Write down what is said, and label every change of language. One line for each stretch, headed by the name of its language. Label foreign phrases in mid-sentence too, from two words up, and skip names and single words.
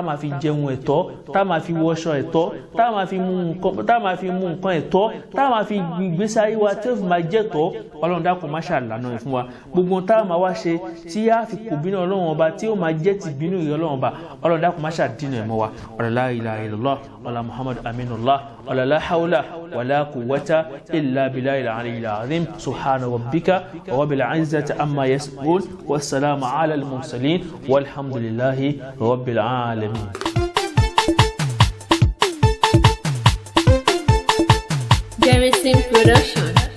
Yoruba: máa fi jẹun ẹ̀tọ́ tá a máa fi wọṣọ ẹ̀tọ́ tá a máa fi mú nǹkan ẹ̀tọ́ tá a máa fi gbèsè ayé wa tí ó fi máa jẹ́ tọ́ Ọlọ́run dákun má ṣàlànà ẹ̀ fún wa gbogbo ohun tá a máa wá ṣe tí a fi kò bínú Ọlọ́run ọba tí ó máa jẹ́ ti bínú ìrẹ́ Ọlọ́run ọba Ọlọ́run dákun má ṣàdínà ẹ̀ mọ́ wa
Arabic: لا إله إلا الله ولا محمد أمين الله ولا لا حول ولا قوة إلا بالله العلي العظيم سبحان ربك رب العزة عما يصفون والسلام على المرسلين والحمد لله رب العالمين.
Yoruba: Garrison Production.